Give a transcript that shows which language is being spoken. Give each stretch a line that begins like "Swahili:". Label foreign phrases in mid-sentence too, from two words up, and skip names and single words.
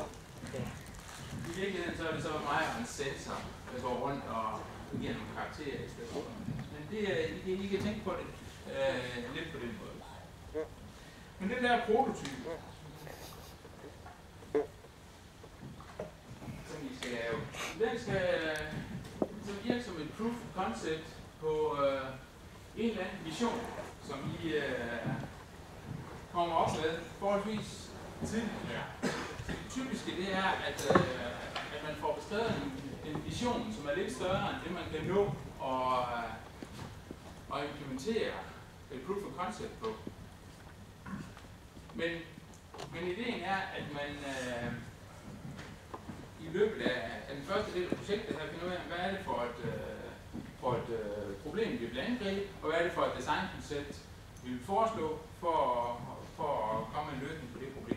Danish: I virkeligheden så er det så mig og en sensor, der går rundt og giver nogle karakterer i stedet for. Men I kan tænke på det lidt på den måde. Men den der prototype, som I skal lave, den skal så virke som et
English: proof of concept
Danish: på en eller anden vision, som I kommer op med forholdsvis tidligt. Det typiske det er, at man får beskrevet en vision, som er lidt større end det, man kan nå og implementere et
English: proof of concept
Danish: på. Men ideen er, at man i løbet af den første del af projektet her finder ud af, hvad er det for et problem, vi vil angribe, og hvad er det for et designkoncept, vi vil foreslå for at komme med en løsning på det problem.